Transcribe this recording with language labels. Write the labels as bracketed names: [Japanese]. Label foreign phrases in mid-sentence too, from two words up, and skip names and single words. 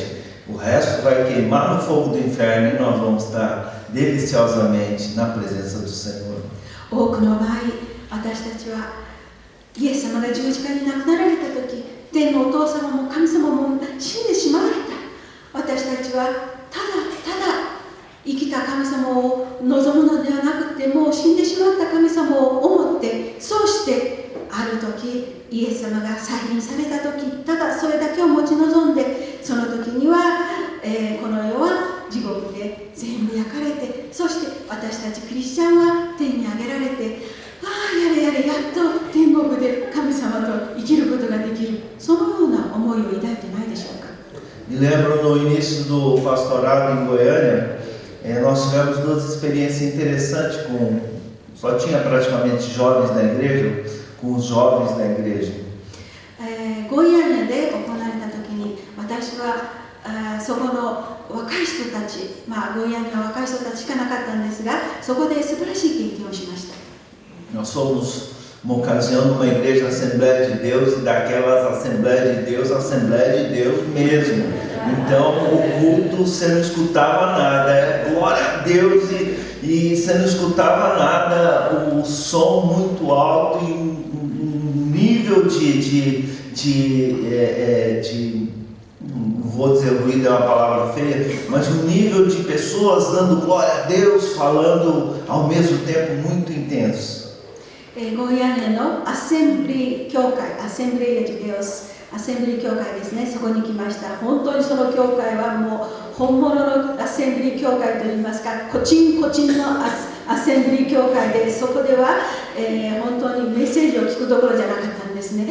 [Portuguese] O resto vai queimar no fogo do inferno e nós vamos estar deliciosamente na presença do Senhor. [Japanese] 多くの場合、私たちはイエス様が十字架に亡くなられた時、天のお父様も神様も死んでしまわれた。私たちはただ生きた神様を望むのではなくて、もう死んでしまった神様を思って、そうしてある時イエス様が再臨された時、ただそれだけを待ち望んで、その時には、この世は地獄で全部焼かれて、そして私たちクリスチャンは天に上げられて、やれやっと天国で神様と生きることができる、そのような思いを抱いてないでしょうか。 [Portuguese] Me lembro no início do pastorado em Goiânia, nós tivemos duas experiências interessantes só tinha praticamente jovens na igreja, com os jovens da igreja. [Japanese] ゴイアニャで行われた時に、私はそこの若い人たち、ゴイアニャは若い人たちしかなかったんですが、そこで素晴らしい経験をしました。 [Portuguese] Nós somos uma ocasião numa igreja Assembleia de Deus e daquelas Assembleia de Deus mesmo. Então o culto você não escutava nada, era glória a Deus e você não escutava nada, o som muito alto e um nível não vou dizer ruído, é uma palavra feia, mas um nível de pessoas dando glória a Deus, falando ao mesmo tempo muito intenso. [Japanese] ゴイアニャのアッセンブリー教会、アッセンブリーでディオス、アッセンブリー教会ですね、そこに来ました。本当にその教会はもう本物のアッセンブリー教会といいますか、コチンコチンのアッセンブリー教会で、そこでは、本当にメッセージを聞くところじゃなかったんですね。